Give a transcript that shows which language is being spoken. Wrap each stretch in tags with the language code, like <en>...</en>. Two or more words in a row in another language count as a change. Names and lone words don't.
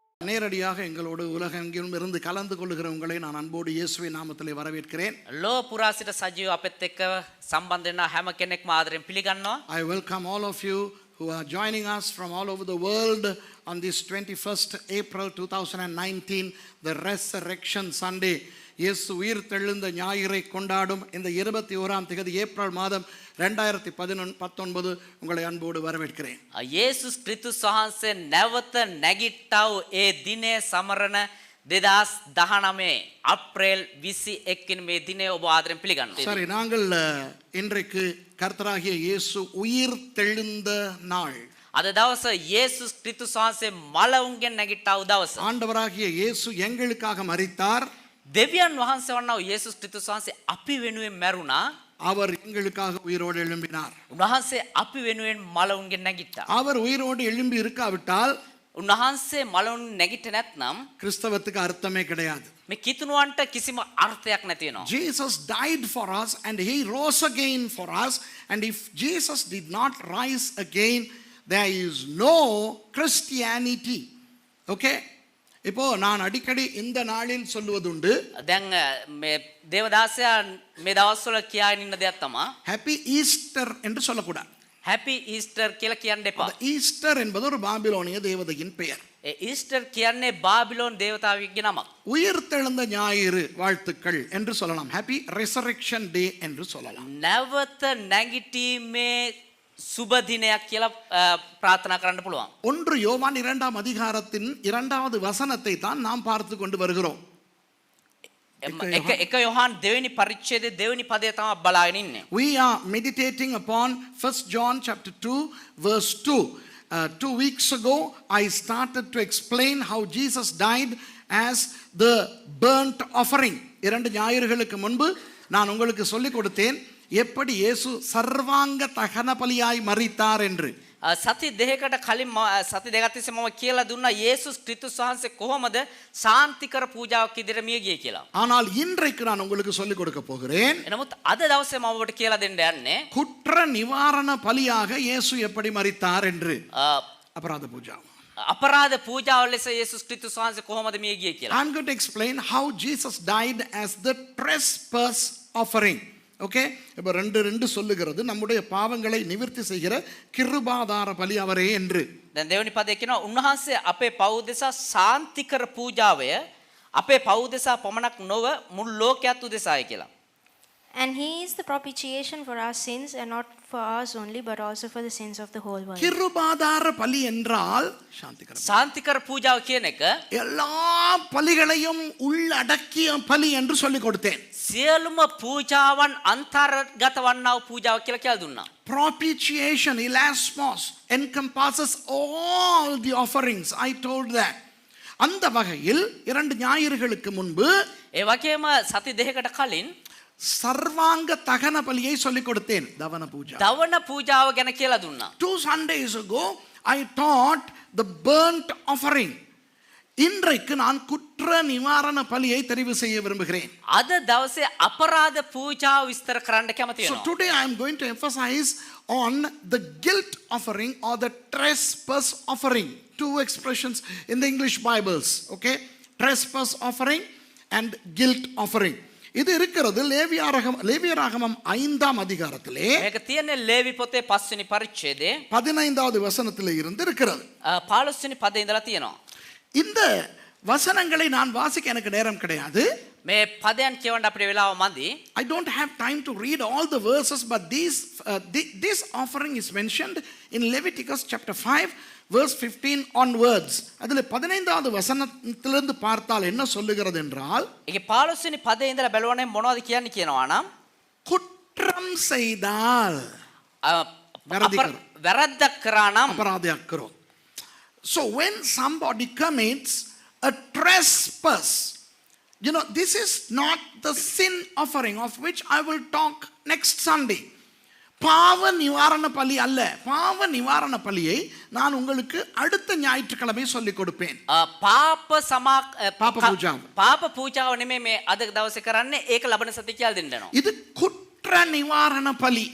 <ta>நேரடியாக எங்களோடு உலகெங்கிலும் இருந்து கலந்து கொள்ளுகிற உங்களை நான் அன்போடு இயேசுவின் நாமத்திலே வரவேற்கிறேன்.</ta> <si>ලෝ පුරා සිට සජීව අපෙත් එක්ක සම්බන්ධ වෙන හැම කෙනෙක්ම ආදරෙන් පිළිගන්නවා.</si> <en>I welcome all of you who are joining us from all over the world on this 21st April 2019, the Resurrection Sunday.</en> <ta>இயேசு உயிர் தெழுந்த ஞாயிறை கொண்டாடும் இந்த 21ஆம் தேதி ஏப்ரல் மாதம் 2019 உங்களை அன்போடு வரவேற்கிறேன்.</ta> <si>යේසුස් ක්‍රිස්තුස් වහන්සේ නැවත නැගිට්ටව ඒ දිනේ සමරන 2019 අප්‍රේල් 21 වෙනි මේ දිනේ ඔබ ආදරෙන් පිළිගන්නවා.</si> <ta>சரி, நாங்கள் இன்றைக்கு கர்த்தராகிய இயேசு உயிர் தெழுந்த நாள்.</ta> <si>අද දවස යේසුස් ක්‍රිස්තුස් වහන්සේ මලවුන්ගෙන් නැගිට්ටව දවස.</si> <ta>ஆண்டவராகிய இயேசு எங்களுக்காக மரித்தார்.</ta> <si>දෙවියන් වහන්සේ වන්නා යේසුස් ක්‍රිස්තුස් වහන්සේ අපි වෙනුවෙන් මැරුණා.</si> <ta>அவர் எங்களுக்காக உயிரோடு எழும்பினார்.</ta> <si>උන්වහන්සේ අපි වෙනුවෙන් මලවුන්ගෙන් නැගිට්ටා.</si> <ta>அவர் உயிரோடு எழும்பி இருக்காவிட்டால்</ta> <si>උන්වහන්සේ මලවුන් නැගිට නැත්නම්</si> <ta>கிறிஸ்தவத்துக்கு அர்த்தமே கிடையாது.</ta> <si>මේ කිතුණුවන්ට කිසිම අර්ථයක් නැති වෙනවා.</si> <en>Jesus died for us and he rose again for us, and if Jesus did not rise again, there is no Christianity. Okay?</en> <ta>இப்போ நான் அடிக்கடி இந்த நாளில் சொல்லுவதுண்டு,</ta> <si>දැන් මේ දේවදාසයා මේ දවස්වල කියාගෙන ඉන්න දෙයක් තමයි</si> <en>Happy Easter</en> <ta>என்று சொல்லக்கூடாது.</ta> <en>Happy Easter</en> <si>කියලා කියන්න එපා.</si> <ta>ஈஸ்டர் என்பது ஒரு பாபிலோனிய தேவதையின் பெயர்.</ta> <si>ඒ ඊස්ටර් කියන්නේ බාබිලෝන් දේවතාවෙක්ගේ නමක්.</si> <ta>உயிர் தெழுந்த ஞாயிறு வாழ்த்துக்கள் என்று சொல்லலாம்.</ta> <en>Happy Resurrection Day</en> <ta>என்று சொல்லலாம்.</ta> <si>නැවත නැගිටීමේ සුබ දිනයක් කියලා ප්‍රාර්ථනා කරන්න පුළුවන්.</si> <ta>1 யோவான் 2ஆம் அதிகாரத்தின் 2வது வசனத்தை தான் நாம் பார்த்து கொண்டு வருகிறோம்.</ta> <si>එක යොහන් දෙවෙනි පරිච්ඡේදයේ දෙවෙනි පදය තමයි බලාගෙන ඉන්නේ.</si> <en>We are meditating upon 1 John chapter 2 verse 2. 2 weeks ago I started to explain how Jesus died as the burnt offering.</en> <ta>2 ஞாயிறுகளுக்கு முன்பு நான் உங்களுக்கு சொல்லிக் கொடுத்தேன் எப்படி இயேசு சர்வாங்க தகன பலியாய் மரித்தார் என்று.</ta> <si>සති දෙකකට කලින් සති දෙකක් තිස්සේ මම කියලා දුන්නා යේසුස් ක්‍රිස්තුස් වහන්සේ කොහොමද සාන්තිකර පූජාවක් ඉදිරියට මිය ගියේ කියලා.</si> <ta>ஆனால் இன்றைக்கு நான் உங்களுக்கு சொல்லிக் கொடுக்க போகிறேன்.</ta> <si>එනමුත් අද දවසේ මම ඔබට කියලා දෙන්න යන්නේ</si> <ta>குற்ற நிவாரண பலியாக இயேசு எப்படி மரித்தார் என்று.</ta> <si>අපරාධ පූජා. අපරාධ පූජාව ලෙස යේසුස් ක්‍රිස්තුස් වහන්සේ කොහොමද මිය ගියේ කියලා.</si> <en>I'm going to explain how Jesus died as the trespass offering.</en> <ta>ஓகே, இப்போ ரெண்டு சொல்லுகிறது நம்முடைய பாவங்களை நிவர்த்தி செய்கிற கிருபாதார பலி அவரே என்று.</ta> <si>දැන් දෙවෙනි පදේ කියනවා උන්වහන්සේ අපේ පව් දෙසා සාන්තිකර පූජාවය අපේ පව් දෙසා පමණක් නොව මුළු ලෝකයක් උදෙසායි කියලා.</si> <en>And he is the propitiation for our sins, and not for ours only, but also for the sins of the whole world.</en> <ta>கிருபாதார பலி என்றால் சாந்திகர</ta> <si>සාන්තිකර පූජාව කියන එක</si> <ta>எல்லா பலிகளையும் உள்ளடக்கிய பலி என்று சொல்லிக் கொடுத்தேன்.</ta> <si>සියලුම පූජාවන් අන්තර්ගත වන්නා වූ පූජාව කියලා කියලා දුන්නා.</si> <en>Propitiation, elasmos, encompasses all the offerings. I told that.</en> <ta>அந்த வகையில் 2 ஞாயிறுகளுக்கு முன்பு</ta> <si>ඒ වගේම සති දෙකකට කලින්</si> <ta>சர்வாங்க தகன பலியை சொல்லிக் கொடுத்தேன்.</ta> <si>දවන පූජා. දවන පූජාව ගැන කියලා දුන්නා.</si> <en>2 Sundays ago I taught the burnt offering.</en> <ta>இன்றைக்கு நான் குற்ற நிவாரண பலியை தெரிவு செய்ய விரும்புகிறேன்.</ta> <si>අද දවසේ අපරාධ පූජාව විස්තර කරන්න කැමති</si> <en>So</en> <si>වෙනවා.</si> <en>today I am going to emphasize on the guilt offering or the trespass offering. Two expressions in the English Bibles. Okay? Trespass offering and guilt offering.</en> <ta>இது இருக்கிறது லேவியராகமம் 5ஆம் அதிகாரத்திலே</ta> <si>මේක තියෙන්නේ ලේවි පොතේ 5 වෙනි පරිච්ඡේදයේ</si> <ta>15வது வசனத்திலே இருந்து இருக்கிறது.</ta> <si>15 වෙනි පදේ ඉඳලා තියෙනවා.</si> <ta>இந்த வசனங்களை நான் வாசிக்க எனக்கு நேரம் கிடையாது.</ta> <si>මේ පදයන් කියවන්න අපිට වෙලාව මදි.</si> <en>I don't have time to read all the verses, but this offering is mentioned in Leviticus chapter 5 verse 15 onwards.</en> <ta>அதிலே 15வது வசனத்திலிருந்து பார்த்தால் என்ன சொல்லுகிறது என்றால்,</ta> <si>ඒකේ 15 වෙනි පදේ ඉඳලා බලවනේ මොනවද කියන්නේ කියනවා නම්</si> <ta>குற்றம் செய்தால்</ta> <si>වැරද්දක් කරා නම්</si> <ta>அபராதயாக்கிறோம்.</ta> <en>So when somebody commits a trespass, you know, this is not the sin offering of which I will talk next Sunday.</en> <ta>பாவ நிவாரண பலி அல்ல. பாவ நிவாரண பலியை நான் உங்களுக்கு அடுத்த ஞாயிற்றுக்கிழமை சொல்லிக் கொடுப்பேன்.</ta> <si>පාප පූජාව නෙමෙයි මේ අද දවසේ කරන්නේ. ඒක ලබන සතිය කියලා දෙන්නවා.</si> <ta>இது குற்ற நிவாரண பலி.</ta>